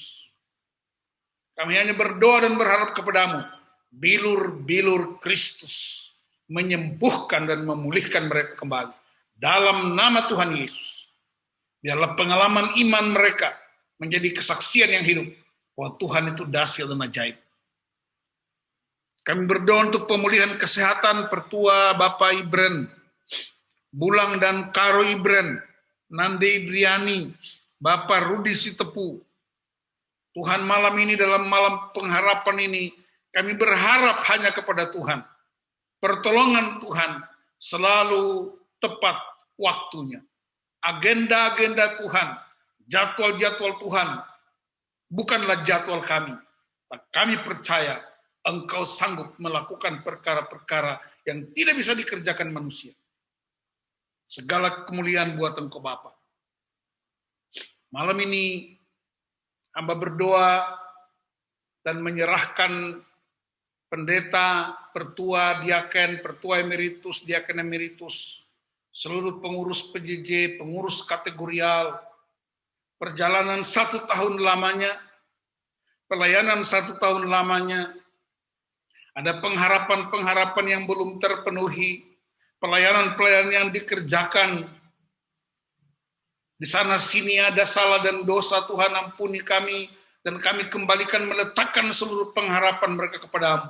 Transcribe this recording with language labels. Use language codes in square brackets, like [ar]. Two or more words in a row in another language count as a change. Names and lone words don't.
[id] Kami hanya berdoa dan berharap kepadamu, bilur-bilur Kristus menyembuhkan dan memulihkan mereka kembali. Dalam nama Tuhan Yesus. Biarlah pengalaman iman mereka menjadi kesaksian yang hidup bahwa Tuhan itu dahsyat dan ajaib. Kami berdoa untuk pemulihan kesehatan Pertua Bapak Ibren, Bulang dan Karo Ibren, Nande Idriani, Bapak Rudi Sitepu. Tuhan, malam ini dalam malam pengharapan ini kami berharap hanya kepada Tuhan. Pertolongan Tuhan selalu tepat waktunya. Agenda-agenda Tuhan, jadwal-jadwal Tuhan bukanlah jadwal kami. Kami percaya Engkau sanggup melakukan perkara-perkara yang tidak bisa dikerjakan manusia. Segala kemuliaan buat Engkau Bapa. Malam ini hamba berdoa dan menyerahkan pendeta, pertua, diaken, pertua emeritus, diaken emeritus, seluruh pengurus PJJ, pengurus kategorial, perjalanan 1 tahun lamanya, pelayanan 1 tahun lamanya, ada pengharapan-pengharapan yang belum terpenuhi, pelayanan-pelayanan yang dikerjakan, di sana sini ada salah dan dosa, Tuhan ampuni kami, dan kami kembalikan meletakkan seluruh pengharapan mereka kepadamu.